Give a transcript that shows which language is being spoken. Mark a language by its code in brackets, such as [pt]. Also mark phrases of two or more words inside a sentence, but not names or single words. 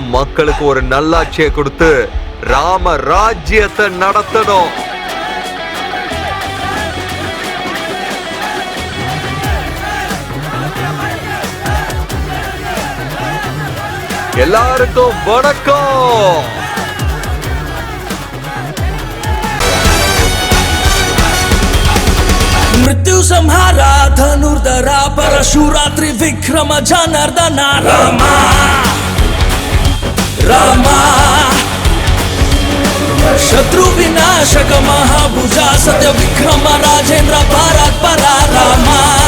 [ta] மக்களுக்கு ஒரு நல்லாட்சியை கொடுத்து ராம ராஜ்யத்தை நடத்தணும். எல்லாருக்கும் வணக்கம். [sa] मृत्यु संहारा धनुर्धरा परशुरा त्रिविक्रम जनार्दन रामा रामा शत्रु विनाशक महाभुजा सत्य विक्रम राजेंद्र भारत परा रामा